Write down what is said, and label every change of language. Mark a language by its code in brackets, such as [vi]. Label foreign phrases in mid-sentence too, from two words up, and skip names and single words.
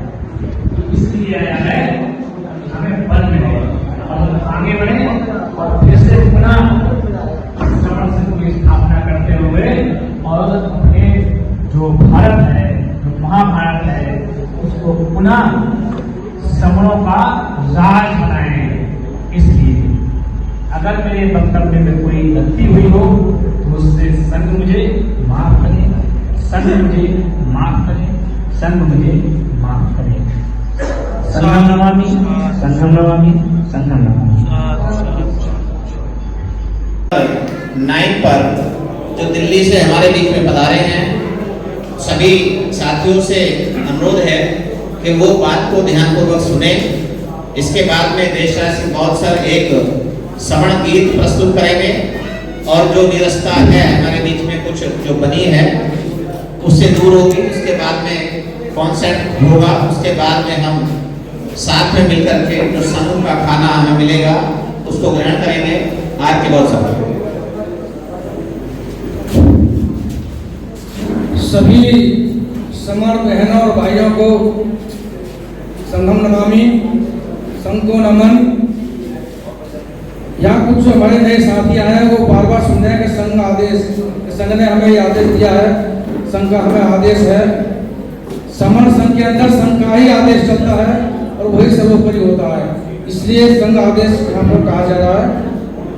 [hi] इसलिए आया है हमें बल मिले और आगे बढ़े और फिर से पुनः समण संघ की स्थापना करते हुए और अपने जो भारत है, जो महाभारत है, उसको पुनः समणों का राज बनाए। इसलिए अगर मेरे वक्तव्य में कोई गलती हुई हो तो उससे संघ मुझे माफ करे, संघ मुझे माफ करे, संघ मुझे माफ करे। [pi] संघम नमामि, संघम नमामि, संघम नमामि। [hi] 9 पर जो दिल्ली से हमारे बीच में पधारे हैं, सभी साथियों से अनुरोध है कि वो बात को ध्यानपूर्वक सुने। इसके बाद में देशराज बहुत सर एक समण गीत प्रस्तुत करेंगे और जो निरस्ता है हमारे बीच में कुछ जो बनी है उससे दूर होगी। उसके बाद में कॉन्सर्ट होगा, उसके बाद में हम साथ में मिलकर के जो संघ का खाना हमें मिलेगा उसको ग्रहण करेंगे। आज के बहुत सफल सभी समर बहनों और भाइयों को [pi] संघम नमामि, [hi] संघ को नमन। यहाँ कुछ जो हमारे नए साथी आए हैं वो बार बार सुन रहे हैं कि संघ आदेश, संघ ने हमें ये आदेश दिया है, संघ का हमें आदेश है। समर संघ के अंदर संघ का ही आदेश चलता है और वही सर्वोपरि होता है, इसलिए संघ आदेश यहाँ पर कहा जा रहा है।